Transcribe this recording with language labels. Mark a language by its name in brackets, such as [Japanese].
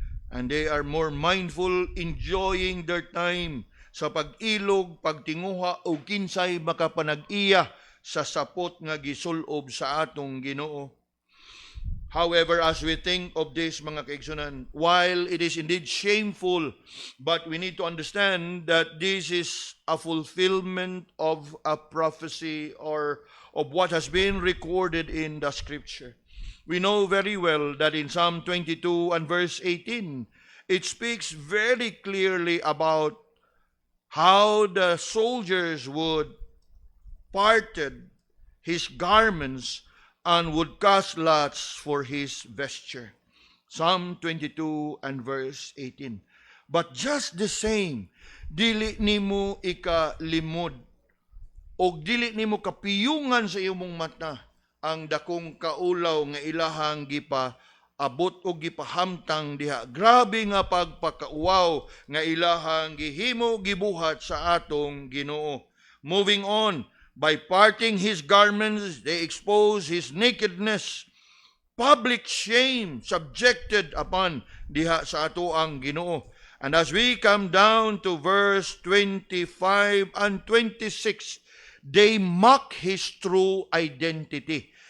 [English] And they are more mindful, enjoying their time [Cebuano] sa pag-ilog, pagtinguha o kinsay makapanag-iya sa sapot nga gisulob sa atong Ginoo. [English] However, as we think of this, [Cebuano] mga kaigsunan, [English] while it is indeed shameful, but we need to understand that this is a fulfillment of a prophecy or of what has been recorded in the scripture. We know very well that in Psalm 22 and verse 18, it speaks very clearly about how the soldiers would parted his garments and would cast lots for his vesture. Psalm 22 and verse 18. But just the same, [Cebuano] dili nimo ikalimod o dili nimo kapiyungan sa imong mata ang dakong kaulaw nga ilahang gipa abot o gipahamtang diha. Grabe nga pagpakauwaw nga ilahang gihimo gibuhat sa atong Ginoo. [English] Moving on, by parting his garments, they expose his nakedness. Public shame subjected upon [Cebuano] diha sa ato ang Ginoo. [English] And as we come down to verse 25 and 26, they mock his true identity.